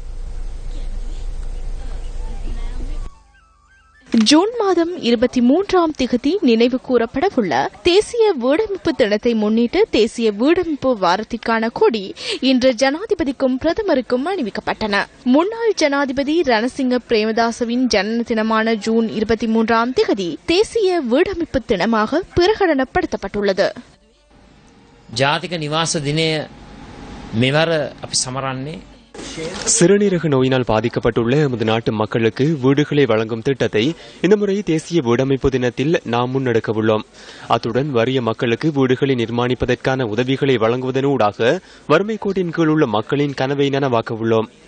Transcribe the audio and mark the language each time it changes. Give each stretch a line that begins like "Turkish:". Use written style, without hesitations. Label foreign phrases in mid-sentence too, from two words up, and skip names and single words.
Tamil: ஜூன் மாதம் 23ஆம் திகதி நினைவு கூறப்படவுள்ள தேசிய வீடமைப்பு தினத்தை முன்னிட்டு தேசிய வீடமைப்பு வாரத்திற்கான கொடி இன்று ஜனாதிபதிக்கும் பிரதமருக்கும் அணிவிக்கப்பட்டன. முன்னாள் ஜனாதிபதி ரணசிங்க பிரேமதாசவின் ஜனன தினமான ஜூன் 23ஆம் திகதி தேசிய வீடமைப்பு தினமாக பிரகடனப்படுத்தப்பட்டுள்ளது.
Sinhala: ජාතික නිවාස දිනේ මෙවර අපි සමරන්නේ
Tamil: சிறுநீரக நோயினால் பாதிக்கப்பட்டுள்ள எமது நாட்டு மக்களுக்கு வீடுகளை வழங்கும் திட்டத்தை இந்த முறை தேசிய வீடமைப்பு தினத்தில் நாம் முன்னெடுக்க உள்ளோம். அத்துடன் வறிய மக்களுக்கு வீடுகளை நிர்மாணிப்பதற்கான உதவிகளை வழங்குவதனூடாக வறுமை கோட்டின் கீழ் உள்ள மக்களின் கனவை நனவாக்க உள்ளோம்.